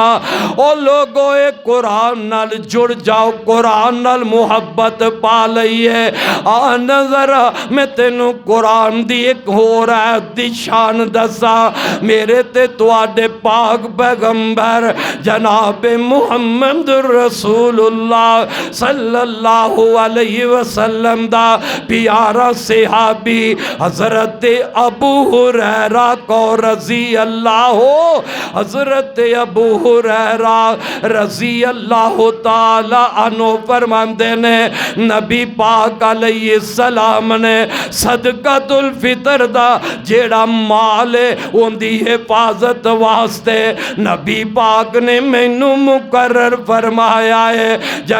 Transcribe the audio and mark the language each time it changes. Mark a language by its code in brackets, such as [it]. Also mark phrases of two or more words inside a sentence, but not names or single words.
[pa] او لوگو، یہ قرآن نال جڑ جاؤ، قرآن نال محبت پا لئیے. آ نظر میں تینوں قرآن دی ایک ہور آیت دی شان دساں. میرے تے تہاڈے پاک پیغمبر جناب محمد رسول اللہ [ar] صلى الله عليه وسلم [pa] دا پیارا صحابی حضرت ابو ہریرہ کو [ar] رضي الله, [pa] حضرت ابو ہریرہ [ar] رضي الله تعالى عنه [pa] فرماندے نے، نبی پاک [ar] عليه السلام [pa] نے صدقۃ الفطر دا جیہڑا مال ہے اوندی حفاظت واسطے نبی پاک نے مینوں مقرر فرمایا ہے.